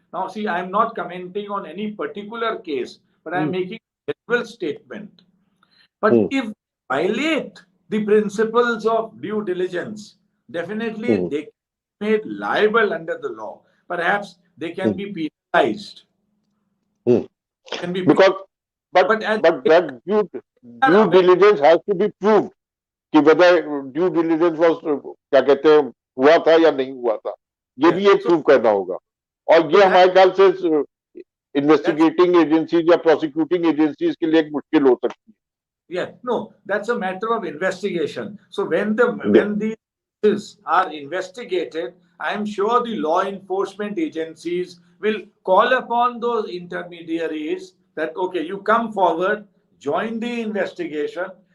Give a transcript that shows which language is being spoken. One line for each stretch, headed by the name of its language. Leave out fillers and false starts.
English: Now, see, I'm not commenting on any particular case, but I'm making a general statement. But if they violate the principles of due diligence, definitely they can be made liable under the law. Perhaps they can be penalized. can be because but but as that due diligence has to be proved
Hindi: कि
English: whether due diligence was
Hindi: क्या कहते हैं हुआ था या नहीं हुआ था, ये भी एक प्रूव करना होगा। और ये हमारे ख्याल से इन्वेस्टिगेटिंग एजेंसीज या प्रोसिक्यूटिंग एजेंसीज के लिए एक मुश्किल हो सकती है।
English: Yeah, no, that's a matter of investigation. So when these cases are investigated, I'm sure the law enforcement agencies will call upon those intermediaries that, okay, you come forward, join the investigation.